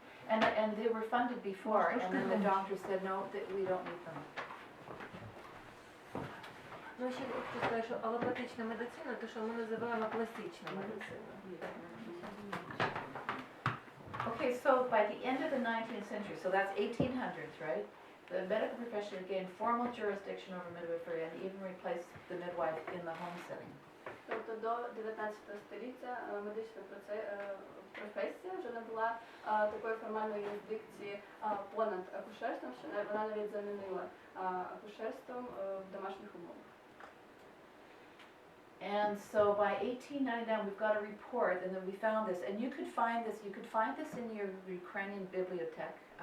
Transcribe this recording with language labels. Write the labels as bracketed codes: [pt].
[en] And they were funded before, and then the doctors said, no, that we don't need them. [uk] Ну, ще хочу сказати, що алопатична медицина, те, що ми називаємо класична медицина. [en] Okay, so by the end of the 19th century, so that's 1800s, right? The medical profession gained formal jurisdiction over midwifery and even replaced the midwife in the home setting. [uk] Тобто до 19 століття медична професія вже не була такої формальної юрисдикції понад акушерством, що вона навіть замінила акушерством в домашніх умовах. [en] And so by 1899 we've got a report, and then we found this, and you could find this in your Ukrainian bibliothèque.